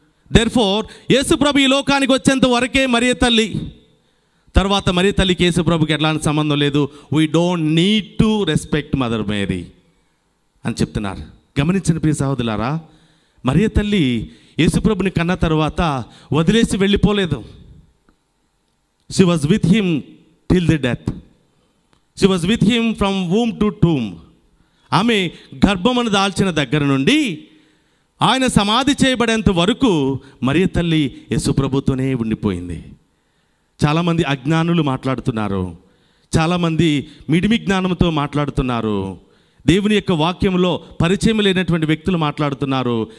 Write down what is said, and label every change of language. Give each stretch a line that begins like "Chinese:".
Telugu: Therefore యేసుప్రభు ఈ లోకానికి వచ్చేంత వరకే మరియ తల్లి, తర్వాత మరియ తల్లికి యేసుప్రభుకి ఎలాంటి సంబంధం లేదు.
English: we don't need to respect mother Mary
Telugu: అని చెప్తున్నారు. గమనించండి ప్రియ సహోదరులారా, మరియ తల్లి యేసుప్రభుని కన్న తర్వాత వదిలేసి వెళ్ళిపోలేదు.
English: She was with him till the death. She was with him from womb to tomb.
Telugu: ఆమె గర్భమును దాల్చిన దగ్గర నుండి ఆయన సమాధి చేయబడేంత వరకు మరియ తల్లి యేసుప్రభుతోనే ఉండిపోయింది. చాలామంది అజ్ఞానులు మాట్లాడుతున్నారు, చాలామంది మిడిమి జ్ఞానంతో మాట్లాడుతున్నారు, దేవుని యొక్క వాక్యంలో పరిచయం లేనటువంటి వ్యక్తులు మాట్లాడుతున్నారు.